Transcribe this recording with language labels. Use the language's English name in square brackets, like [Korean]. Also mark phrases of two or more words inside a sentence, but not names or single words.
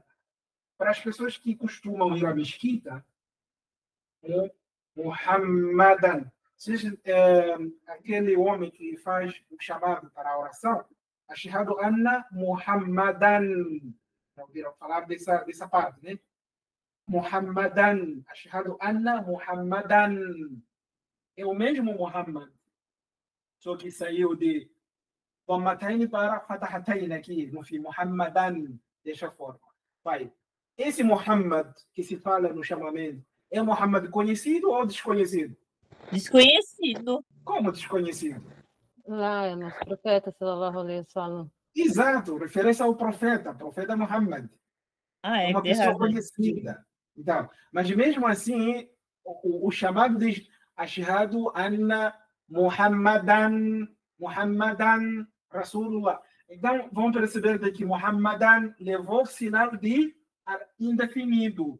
[Portuguese] Para as pessoas que costumam ir à mesquita, é Muhammadan. Seja aquele homem que faz o chamado para a oração, [Arabic] أشهد أن محمدا. [Portuguese] Já ouviram falar dessa parte, né? Muhammadan. [Arabic] أشهد أن محمدا. [Portuguese] É o mesmo Muhammad, só que saiu de dhammatayn para fatahatayn aqui, no fim, Muhammadan, dessa forma. Vai. Esse Muhammad que se fala no chamamento, é um Muhammad conhecido ou desconhecido? Desconhecido. Como desconhecido? Lá é nosso profeta, [Arabic] صلى الله عليه وسلم. [Portuguese] Exato, referência ao profeta Muhammad. É uma pessoa conhecida. Então, mas mesmo assim, o chamado diz [Arabic] أشهد أن محمدا رسول الله. [Portuguese] Então, vamos perceber que Muhammadan levou o sinal de indefinido.